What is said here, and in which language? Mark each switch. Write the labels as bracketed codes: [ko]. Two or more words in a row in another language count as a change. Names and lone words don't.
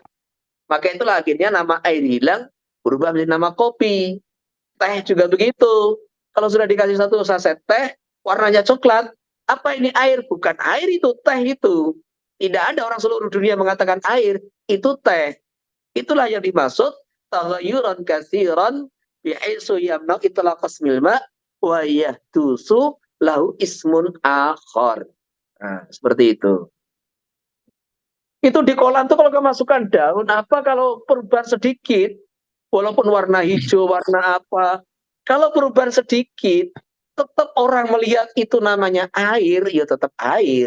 [id] Maka itulah akhirnya nama air hilang berubah menjadi nama kopi. Teh juga begitu. Kalau sudah dikasih satu saset teh, warnanya coklat, apa ini air? Bukan air itu, teh itu. Tidak ada orang seluruh dunia mengatakan air, itu teh. Itulah yang dimaksud [ar] تغيرا كثيرا بحيث يمنع إطلاق اسم الماء ويحدث له اسم آخر. [id] Nah, seperti itu. Itu di kolam tuh kalau kemasukan daun apa kalau perubahan sedikit, walaupun warna hijau, warna apa, kalau perubahan sedikit, tetap orang melihat itu namanya air, ya tetap air.